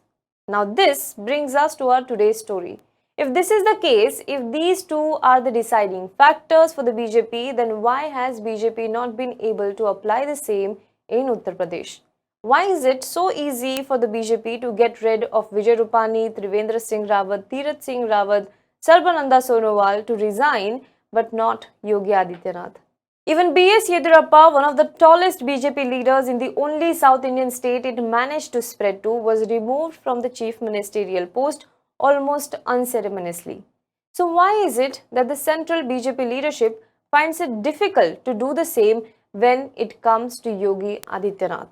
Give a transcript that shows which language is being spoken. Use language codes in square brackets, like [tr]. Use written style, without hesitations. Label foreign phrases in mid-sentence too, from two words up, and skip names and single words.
[en] Now this brings us to our today's story. If this is the case, if these two are the deciding factors for the BJP, then why has BJP not been able to apply the same in Uttar Pradesh? Why is it so easy for the BJP to get rid of Vijay Rupani, Trivendra Singh Rawat, Tirath Singh Rawat, Sarbananda Sonowal to resign, but not Yogi Adityanath. Even B.S. Yediyurappa, one of the tallest BJP leaders in the only South Indian state it managed to spread to, was removed from the chief ministerial post almost unceremoniously. So why is it that the central BJP leadership finds it difficult to do the same when it comes to Yogi Adityanath?